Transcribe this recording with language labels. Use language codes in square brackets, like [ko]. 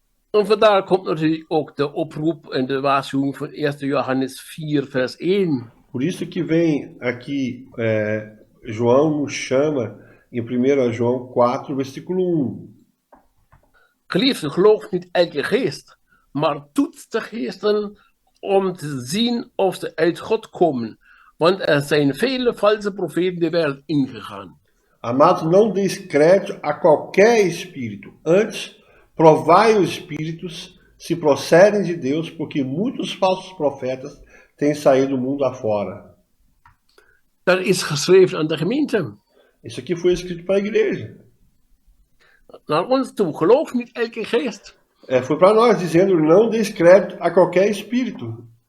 [nl] En vandaar komt natuurlijk ook de oproep en de waarschuwing van 1 Johannes 4 vers 1. [pt] Por isso que vem aqui, João nos chama em 1 João 4, versículo 1. [nl] Geliefde, geloof niet elke geest, maar toets de geesten om te zien of ze uit God komen. Want er zijn vele valse profeten de wereld ingegaan. [pt] Amados, não deis crédito a qualquer espírito. Antes, provai os espíritos se procedem de Deus, porque muitos falsos profetas têm saído do mundo afora. [nl] Dat is geschreven aan de gemeente. [pt] Isso aqui foi escrito para a igreja. [nl] Naar ons toe, geloof niet elke geest. [pt] Foi para nós, dizendo, não deis crédito a qualquer espírito.